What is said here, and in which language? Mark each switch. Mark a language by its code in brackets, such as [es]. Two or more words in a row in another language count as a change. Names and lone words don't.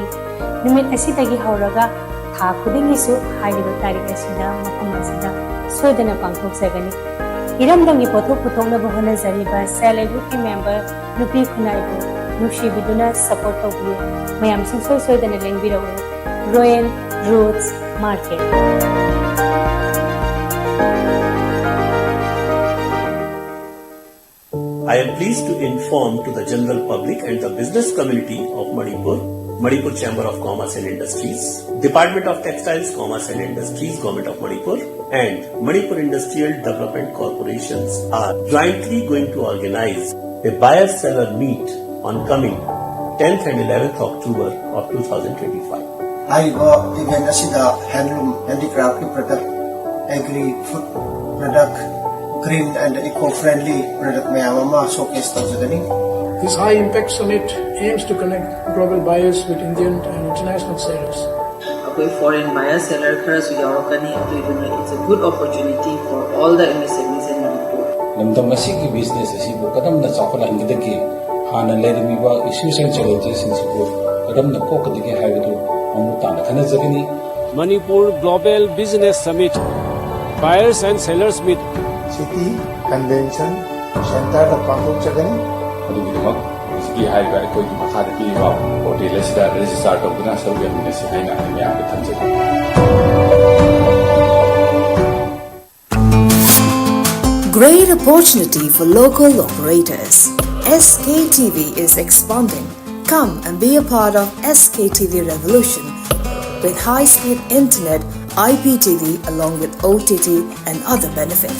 [mni] Numit asidagi hauraga tha khudingisu hariba tarik asida mafam asida soidana pangthokjaragani. Iramdangi pothok puthokna bahona jariba [en] Self-Help member [mni] Nupi Khunaibu Nushibiduna support tawbiyu. Mayam sing soidana lengbirawu Royal Roots Market. [en] I am pleased to inform to the general public and the business community of Manipur Chamber of Commerce and Industries, Department of Textiles, Commerce and Industries, Government of Manipur, and Manipur Industrial Development Corporations are jointly going to organize a buyer-seller meet on coming 10th and 11th October of 2025. [mni] Hariba event asida handloom, [en] handicraft product, agri-food product, green and eco-friendly product [mni] mayamama showcase tawjagani. [en] This high-impact summit aims to connect global buyers with Indian and international sellers. Foreign buyer seller [mni] kharasu yaurokani aduna [en] it's a good opportunity for all the MSMEs in Manipur. [mni] Lamdam asigi business asibu kadamna chakala ingdaki hana lerimiba [en] issues and challenges [mni] in sibu kadamna kokadiki haidu amutana khanajagani. Manipur Global Business Summit Buyers and Sellers Meet City Convention Center of Pangkok Chagani. Adugidamak isigi haiba ekoi ki makhada piwa hotel asida register tawduna sarve minasi haina miyam da thamjai. [en] Great opportunity for local operators. SKTV is expanding. Come and be a part of SKTV revolution with high-speed internet, IPTV along with OTT and other benefits.